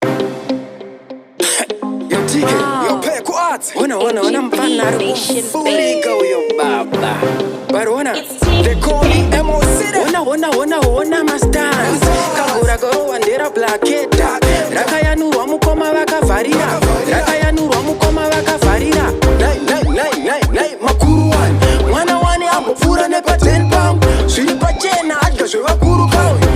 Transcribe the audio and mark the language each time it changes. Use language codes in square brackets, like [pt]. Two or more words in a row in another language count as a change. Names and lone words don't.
[en] Yo, T K, yo, Wow. Peko Arts. [sn] Ona, ona, ona, G P mfana ari Nation, kufurika baby. uyo baba. But ona, [en] It's T K. they call me M O City. [sn] Ona, ona, ona, ona, ma stars. Kagura gorowa ndera blacketa. Rakayanurwa mukoma vakavharira. Rakayanurwa mukoma vakavharira. Nai, nai, nai, nai, nai, makuru wani. Mwana wani ambopfuura nepa ten pound. Zviri pachena, adya zvevakuru kauyo.